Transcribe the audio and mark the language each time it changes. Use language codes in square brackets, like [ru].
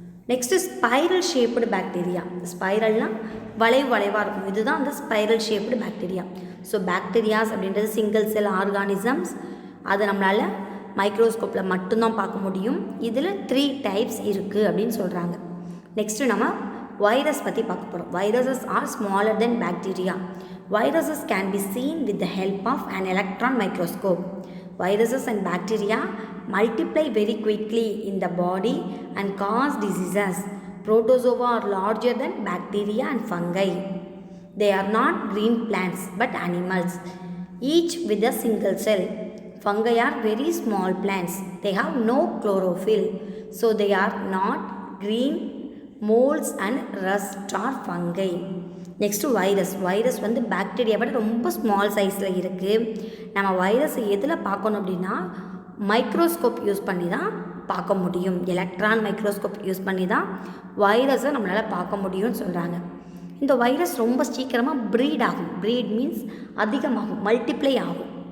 [ta] Next spiral shaped bacteria. ஸ்பைரல்னால் வளைவாக இருக்கும். இதுதான் அந்த spiral shaped bacteria. So bacterias அப்படின்றது [en] Single cell organisms. [ta] அதை நம்மளால் மைக்ரோஸ்கோப்பில் மட்டும்தான் பார்க்க முடியும். இதில் 3 டைப்ஸ் இருக்குது அப்படின்னு சொல்கிறாங்க. நெக்ஸ்ட்டு நம்ம வைரஸ் பற்றி பார்க்க போகிறோம். [en] Viruses are smaller than bacteria. Viruses can be seen with the help of an electron microscope. Viruses and bacteria multiply very quickly in the body and cause diseases. Protozoa are larger than bacteria and fungi. They are not green plants but animals, each with a single cell. Fungi are very small plants. They have no chlorophyll, so they are not green. Molds and rust are fungi. [ta] Next virus வந்து bacteria விட ரொம்ப small சைஸில் இருக்குது. நம்ம வைரஸை எதில் பார்க்கணும் அப்படின்னா மைக்ரோஸ்கோப் யூஸ் பண்ணி தான் பார்க்க முடியும். எலக்ட்ரான் மைக்ரோஸ்கோப் யூஸ் பண்ணி தான் வைரஸை நம்மளால் பார்க்க முடியும்னு சொல்கிறாங்க. இந்த வைரஸ் ரொம்ப சீக்கிரமாக ப்ரீட் ஆகும். [en] breed means [ta] அதிகமாகும், மல்டிப்ளை ஆகும்.